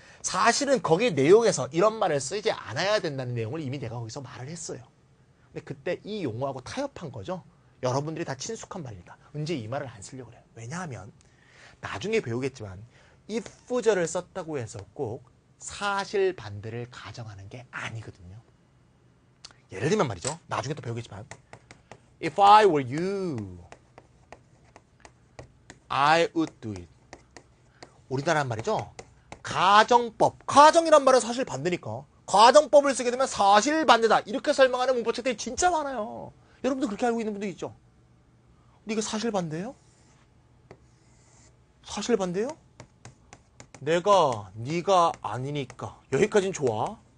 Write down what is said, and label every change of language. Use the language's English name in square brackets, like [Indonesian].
[Korean] 사실은 거기 내용에서 이런 말을 쓰지 않아야 된다는 내용을 이미 내가 거기서 말을 했어요. 근데 그때 이 용어하고 타협한 거죠. 여러분들이 다 친숙한 말이니까. 언제 이 말을 안 쓰려고 그래요. 왜냐하면 나중에 배우겠지만 if절을 썼다고 해서 꼭 사실 반대를 가정하는 게 아니거든요. 예를 들면 말이죠. 나중에 또 배우겠지만 [English] If I were you, I would do it. [Korean] 우리나라 말이죠. 가정법. 가정이란 말은 사실 반대니까. 가정법을 쓰게 되면 사실 반대다. 이렇게 설명하는 문법책들이 진짜 많아요. 여러분도 그렇게 알고 있는 분들 있죠? 근데 이게 사실 반대예요? 사실 반대예요? 내가 네가 아니니까 여기까진 좋아.